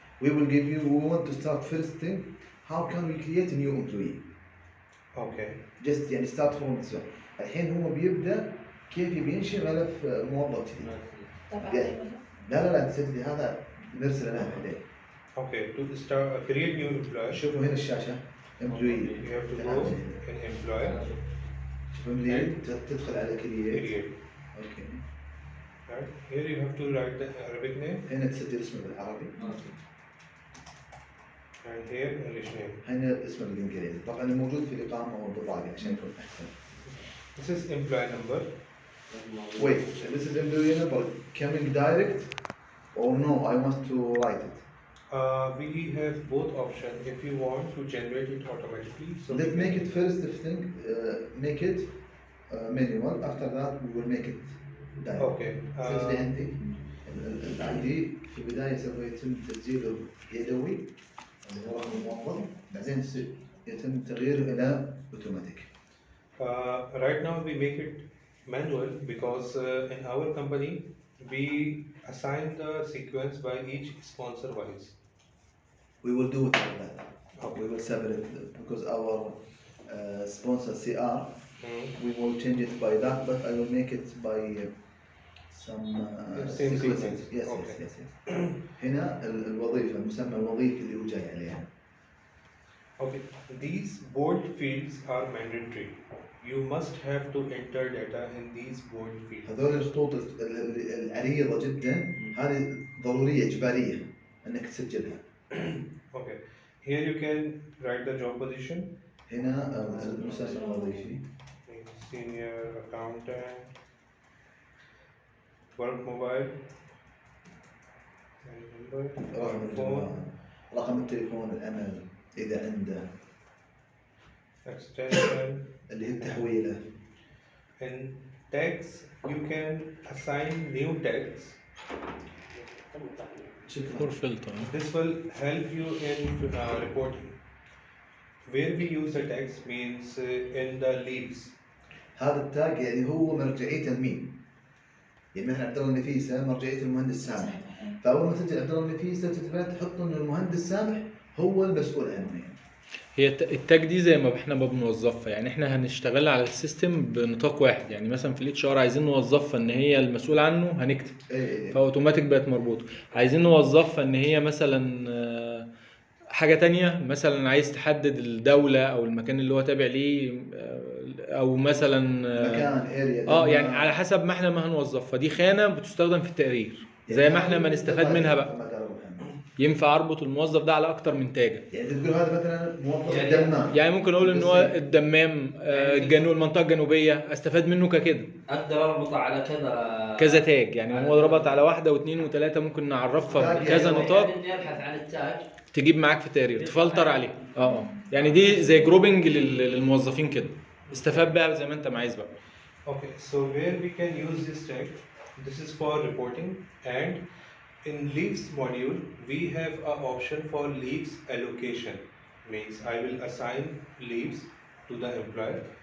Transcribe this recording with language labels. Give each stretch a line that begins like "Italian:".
English: We will give you, we want to start first thing, how can we create a new employee? okay. just
Arabic: يعني
English: start from zero.
Arabic: الحين هو بيبدأ كيف يبي ينشئ ملف موظف جديد. يعني لا تسجلي هذا بنرسله انا بعدين.
English: Okay, to start create new employee,
Arabic: شوفوا هنا الشاشة employee
English: you have to
Arabic: تعال
English: go
Arabic: من هنا.
English: in employee
Arabic: شوف employee
English: and
Arabic: تدخل على create.
English: create. Okay. Right here you have to write the Arabic name
Arabic: هنا تسجل اسمه بالعربي.
English: and here English name.
Arabic: هنا اسمه بالانجليزي. طبعا الموجود في الإقامة والبطاقة عشان يكون أحسن.
English: This is employee number. Wait, this is employee number coming direct or no? I want to write it. We have both option. If you want to generate it automatically, so we Let's can. make it first thing, make it manual. After that we will make it direct. Okay.
Arabic: سجلي انت الاي دي في البدايه سوف يتم تسجيله يدوي اللي هو رقم الموظف، بعدين يتم تغييره الى اوتوماتيك.
English: Right now we make it manual because in our company we assign the sequence by each sponsor wise. We will do it like that. Okay. We will separate because our sponsor CR, we will change it by that, but I will make it by some Same sequences. sequence. Yes, Okay. yes.
Arabic: هنا الوظيفة المسمى الوظيفي اللي هو جاي عليها.
English: Okay, these bold fields are mandatory. You must have to enter data in these bold fields.
Arabic: هذول الخطوط العريضة جدا هذه ضرورية إجبارية أنك تسجلها.
English: Okay, here you can write the job position.
Arabic: هنا المسمى الوظيفي.
English: Senior accountant, work mobile, number,
Arabic: رقم
English: work phone,
Arabic: الجوال، رقم التليفون العمل إذا عنده،
English: extension.
Arabic: اللي هي التحويلة.
English: In tags, you can assign new tags.
Arabic: شكرا.
English: This will help you in reporting. Where we use the tags means in the leaves.
Arabic: هذا التاج يعني هو مرجعيته لمين؟ يعني مثلا عبد الله النفيسة مرجعية المهندس سامح، فأول ما تسجل عبد الله النفيسة تحط إنه المهندس سامح هو المسؤول عنه يعني. هي التاج دي زي ما احنا ما بنوظفها، يعني احنا هنشتغل على السيستم بنطاق واحد. يعني مثلا في الاتش ار عايزين نوظفها ان هي المسؤول عنه هنكتب فاوتوماتيك بقت مربوطه. عايزين نوظفها ان هي مثلا حاجه تانية، مثلا عايز تحدد الدوله او المكان اللي هو تابع ليه، او مثلا مكان اريا يعني على حسب ما احنا ما هنوظفها. دي خانه بتستخدم في التقرير زي يعني ما احنا ما نستفاد منها بقى. كما قال أبو محمد. ينفع اربط الموظف ده على اكتر من تاجه. يعني تقول هذا مثلا موظف الدمام، يعني ممكن اقول ان هو الدمام، المنطقه الجنوبيه، استفاد منه ككده. اقدر اربطه على كذا تاج، يعني هو ربط على واحده واثنين وثلاثه، ممكن نعرفها تاج بكذا يعني نطاق. اني ابحث عن التاج تجيب معاك في التقرير تفلتر عليه. يعني دي زي جروبنج للموظفين كده. استفاد بقى زي ما انت ما عايز بقى.
English: Okay, so where we can use this tag, this is for reporting, and in leaves module, we have a option for leaves allocation. Means I will assign leaves to the employer.